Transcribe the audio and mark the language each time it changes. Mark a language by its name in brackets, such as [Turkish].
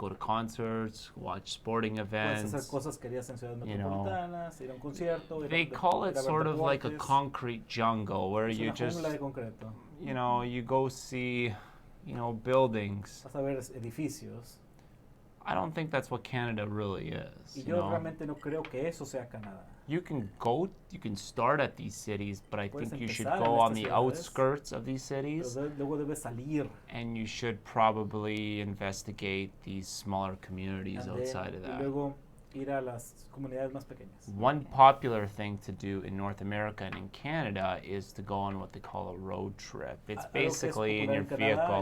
[English] Go to concerts, watch sporting events. [Spanish] Puedes hacer cosas que harías en ciudades metropolitanas, ir a un concierto. [English] They call it sort of like a concrete jungle where you just, [Spanish] de concreto. [English] You go see, buildings. [Spanish] Vas a ver edificios. [English] I don't think that's what Canada really is. [Spanish] Y yo realmente no creo que eso sea Canadá. [English] You can start at these cities, but I think you should go on the outskirts of these cities. [Spanish] Luego debes salir. [English] And you should probably investigate these smaller communities outside of that. [Spanish] Y luego ir a las comunidades más pequeñas. [English] One popular thing to do in North America and in Canada is to go on what they call a road trip. It's basically in your vehicle.